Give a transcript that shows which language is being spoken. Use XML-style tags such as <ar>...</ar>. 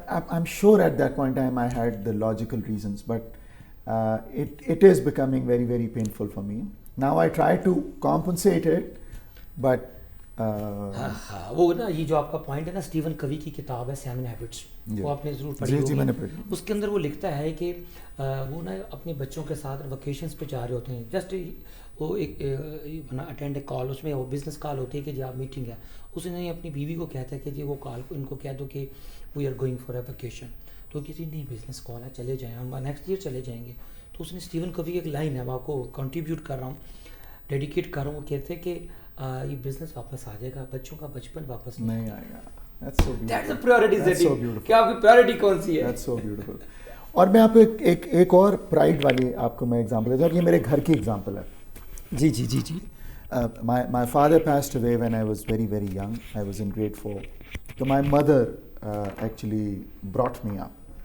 <en>I'm sure at that point in time I had the logical reasons, but it is becoming very, very painful for me. Now I try to compensate it, but</en> <ur>وہ نا یہ جو آپ کا point ہے نا, Steven کوی کی کتاب ہے 7 ہیبٹس, وہ آپ نے ضرور پڑھی ہوگی. اس کے اندر وہ لکھتا ہے کہ وہ نا اپنے بچوں کے ساتھ ویکیشنس پہ جا رہے ہوتے ہیں, جسٹ وہ ایک اٹینڈ اے کال, اس میں وہ بزنس کال ہوتی ہے کہ جی آپ میٹنگ ہے, اس نے اپنی بیوی کو کہتا ہے کہ جی وہ کال ان کو کہہ دو کہ</ur> <en>We are going for a vacation.</en> <ur>تو کسی نہیں بزنس کال ہے, چلے جائیں, ہم نیکسٹ ایئر چلے جائیں گے. تو اس نے اسٹیون کوی کی ایک لائن ہے, میں آپ کو کنٹریبیوٹ کر رہا ہوں, ڈیڈیکیٹ کر رہا ہوں, وہ کہتے ہیں کہ یہ بزنس واپس آ جائے گا, بچوں کا بچپن واپس نہیں آئے گا.</ur> <en>That's the priority setting.</en> <ur>کہ آپ کی priority کون سی ہے.</ur> <en>That's so beautiful.</en> <ur>اور میں آپ کو ایک اور پرائڈ والی آپ کو میں ایگزامپل دیتا ہوں, یہ میرے گھر کی ایگزامپل ہے. جی جی جی جی.</ur> <en>My father passed away when I was very, very young. I was in grade 4. So my mother actually brought me up.</en>